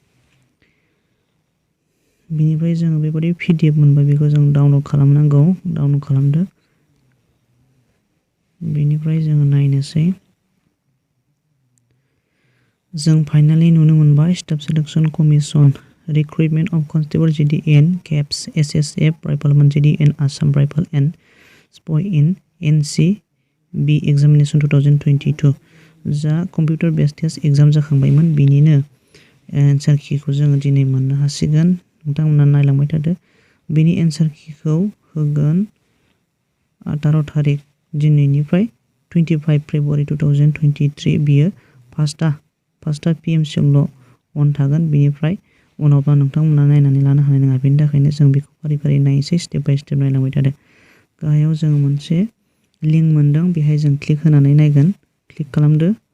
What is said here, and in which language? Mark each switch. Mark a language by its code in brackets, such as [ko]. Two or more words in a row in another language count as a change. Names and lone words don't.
[brx] बिनिफ्राय जों बेबायदि PDF मोनबाय बेखौ जों डाउनलड खालामनांगौ डाउनलड खालामदो बिनिफ्राय जों नायनोसै जों फाइनाली नुनो मोनबाय [en] Staff Selection Commission Recruitment of Constable GD and CAPS SSF Rifleman GD and Assam Rifle and SPOI in NCB examination 2022 [brx] जा [en] computer based test exam [brx] जाखांबायमोन बिनिनो एन्सार कीखौ जों दिनै मोननो हासिगोन नोंथांमोना नायलांबाय थादो बिनि एन्सार कीखौ होगोन 18 थारिख दिनैनिफ्राय 25 फेब्रुवारि 2023 बियो 5टा PM सिमल' अन थागोन बिनिफ्राय उनावबा नोंथांमोना नायनानै लानो हानाय नङा बेनि थाखायनो जों बेखौ फारि नायनोसै [en] step by step [brx] नायलांबाय थादो गाहायाव जों मोनसे लिंक मोनदों बेहाय जों क्लिक होनानै नायगोन क्लिक खालामदो